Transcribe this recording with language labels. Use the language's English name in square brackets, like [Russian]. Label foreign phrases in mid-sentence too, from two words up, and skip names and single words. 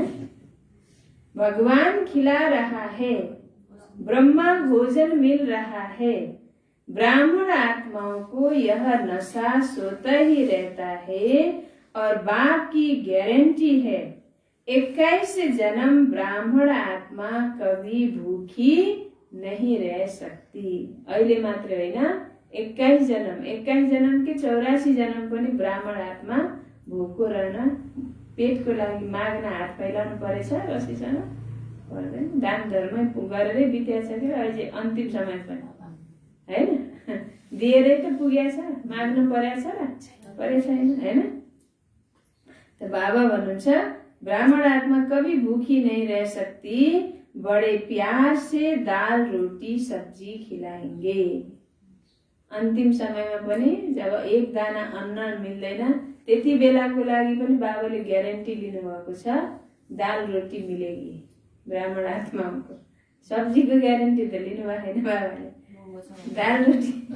[Hindi] भगवान खिला रहा है, ब्रह्मा भोजन मिल रहा है। ब्राह्मण आत्माओं को यह नशा सोता ही रहता है और बाप की गारंटी है 21 जन्म ब्राह्मण आत्मा कभी भूखी नहीं रह सकती। [Nepali] अहिले मात्र होइन, 21 जन्म के 84 जन्म पनि ब्राह्मण आत्मा भोको रहन, पेटको लागि माग्न हात फैलाउनु परेछ, रसीसँग पर्दैन। दान धर्म गरेरै बितेछ कि अहिले अन्तिम समय पनि, होइन? दिएरै त पुगेछ, माग्नु परेछ र परे छैन, होइन? [Hindi] तो बाबा भन्नुहुन्छ ब्राह्मण आत्मा कभी भूखी नहीं रह सकती, बड़े प्यार से दाल रोटी सब्जी खिलाएंगे। [Nepali] अन्तिम समयमा पनि जब एक दाना अन्न मिल्दैन त्यति बेलाको लागि पनि बाबाले ग्यारेन्टी लिनुभएको छ, [Hindi] दाल रोटी मिलेगी [Nepali] ब्राह्मण आत्माको। सब्जीको ग्यारेन्टी त लिनुभएको छैन बाबाले, दाल रोटी।